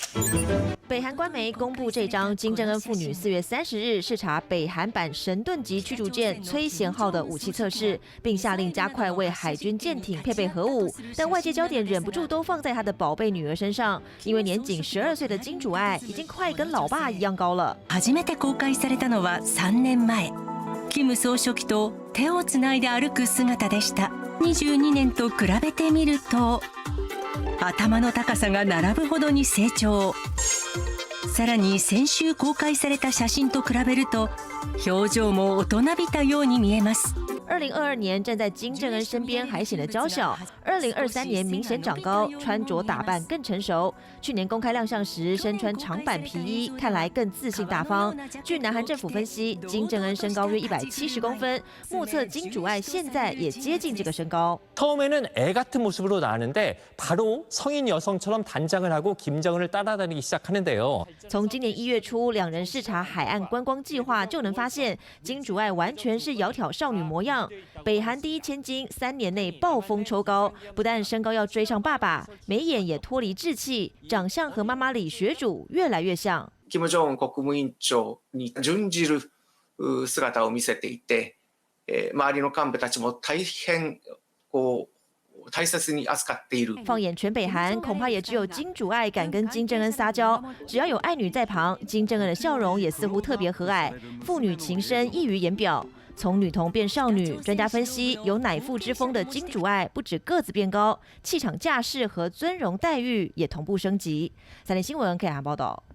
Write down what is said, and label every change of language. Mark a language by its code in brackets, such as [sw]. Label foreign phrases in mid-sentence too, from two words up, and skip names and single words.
[zh] 北韩官媒公布这张金正恩父女4月30日视察北韩版神盾级驱逐舰崔贤号的武器测试，并下令加快为海军舰艇配备核武。但外界焦点忍不住都放在他的宝贝女儿身上，因为年仅12岁的金主爱已经快跟老爸一样高了。 [ja] 初めて公開されたのは3年前。金総書記と手をつないで歩く姿でした。22年と比べてみると、頭の高さが並ぶほどに成長。さらに先週公開された写真と比べると、表情も大人びたように見えます。 [zh] 2022 年站在金正恩身边还显得娇小，2023年明显长高，穿着打扮更成熟。去年公开亮相时身穿长版皮衣，看来更自信大方。据南韩政府分析，金正恩身高约170公分，目测金主爱现在也接近这个身高。 [ko] 처음에는 애 같은 모습으로 나왔는데 바로 성인 여성처럼 단장을 하고 김정은을 따라다니기 시작하는데요. [zh] 从今年1月初两人视察海岸观光计划就能发现，金主爱完全是窈窕少女模样。北韩第一千金3年内暴风抽高，不但身高要追上爸爸，眉眼也脱离稚气，长相和妈妈李学主越来越像。 [ja] 金正恩国務委員長に準じる姿を見せていて、周りの幹部たちも大変大切に扱っている。 [zh] 放眼全北韩，恐怕也只有金主爱敢跟金正恩撒娇。只要有爱女在旁，金正恩的笑容也似乎特别和蔼，父女情深溢于言表。从女童变少女，专家分析，有乃父之风的金主爱不止个子变高，气场架势和尊荣待遇也同步升级。3立新闻 K 韩报道。